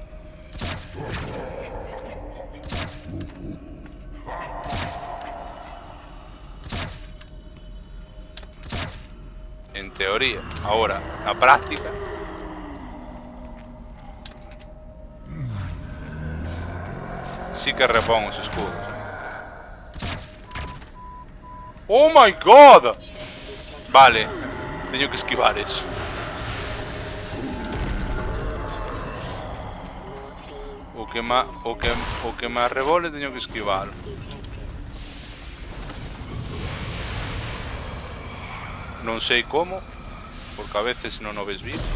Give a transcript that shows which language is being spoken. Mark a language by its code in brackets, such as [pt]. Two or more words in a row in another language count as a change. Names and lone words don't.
[gl] En teoría. Ahora, na práctica... sí que repón os escudos. [en] Oh my god! [gl] Vale, teño que esquivar eso. O que me arrebole teño que esquivar. Non sei como, porque a veces non o ves bien.